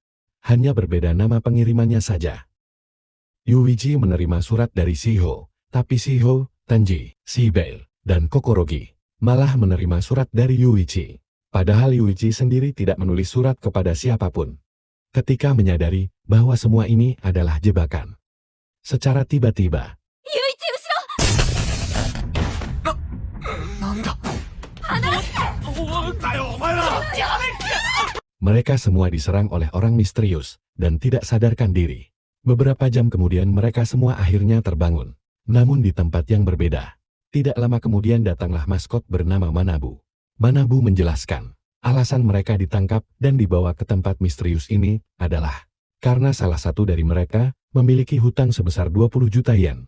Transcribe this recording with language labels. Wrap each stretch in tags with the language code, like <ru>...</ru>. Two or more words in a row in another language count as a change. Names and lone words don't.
<id>Hanya berbeda nama pengirimannya saja. Yuichi menerima surat dari Shiho, tapi Shiho, Tenji, Shibe, dan Kokorogi malah menerima surat dari Yuichi. Padahal Yuichi sendiri tidak menulis surat kepada siapapun. Ketika menyadari bahwa semua ini adalah jebakan, secara tiba-tiba,</id> <ja>ユイチ後ろ。なんだ離れて。なんだよお前らやめて</ja> <id>mereka semua diserang oleh orang misterius dan tidak sadarkan diri. Beberapa jam kemudian mereka semua akhirnya terbangun, namun di tempat yang berbeda. Tidak lama kemudian datanglah maskot bernama Manabu. Manabu menjelaskan, alasan mereka ditangkap dan dibawa ke tempat misterius ini adalah karena salah satu dari mereka memiliki hutang sebesar 20 juta yen.</id>